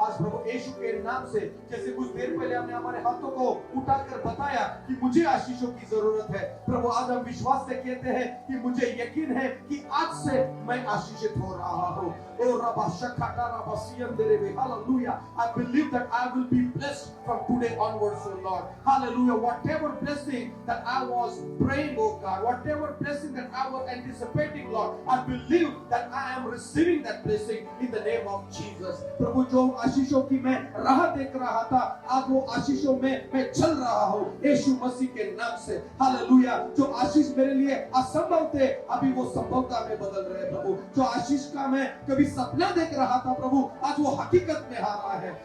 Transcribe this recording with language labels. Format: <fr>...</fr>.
<hi>आज प्रभु यीशु के नाम से, जैसे कुछ देर पहले हमने हमारे हाथों को उठाकर बताया कि मुझे आशीषों की जरूरत है, प्रभु आज हम विश्वास से कहते हैं कि मुझे यकीन है कि आज से मैं आशीषित हो रहा हूँ। ओ रबा शकाटा रबा Siem देरेबे, hallelujah.</hi> <en>I believe that I will be blessed from today onwards, O Lord. Hallelujah. Whatever blessing that I was praying, oh God, whatever blessing that I was anticipating, Lord, I believe that I am receiving that blessing in the name of Jesus.</en> <hi>प्रभु, जो आशीषों की मैं राह देख रहा था, आज वो आशीषों में मैं चल रहा हूँ यीशु मसीह के नाम से। हालेलुया। जो आशीष मेरे लिए असंभव थे, अभी वो संभवता में बदल रहे प्रभु। जो आशीष का मैं कभी सपना देख रहा था प्रभु, आज वो हकीकत में आ रहा है।</hi>